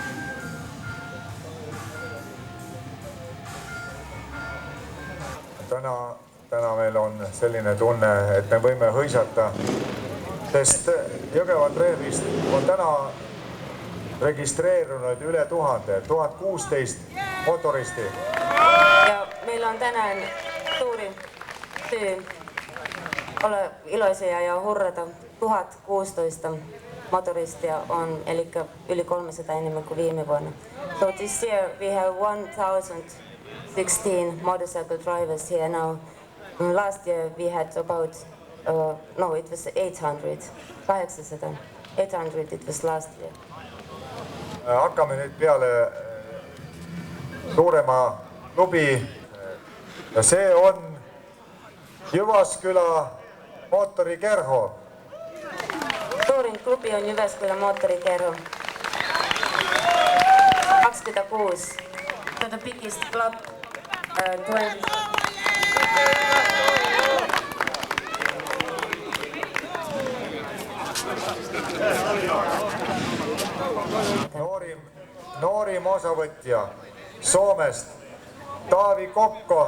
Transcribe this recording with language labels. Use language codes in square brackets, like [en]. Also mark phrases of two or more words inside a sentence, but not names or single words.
[et] Täna meil on selline tunne, et me võime hõisata, sest Jõgevat Rehvist on täna registreerunud üle 1016 motoristi. [fi] Ja meillä on tänään suuri syy olla iloisia ja hurrata. 1016 motoristia on, eli yli 300 enemmän kuin viime vuonna. [en] So this year we have 1016 motorcycle drivers here now. Last year we had about it was 800. 800 it was last year. [et] Hakkame nüüd peale suurema klubi ja see on Jyväskylä moottorikerho. [fi] Suurin klubi on Jyväskylä moottorikerho. 26. [en] So the biggest club 20. [et] Noorim osavõtja Soomest, Taavi Kokko.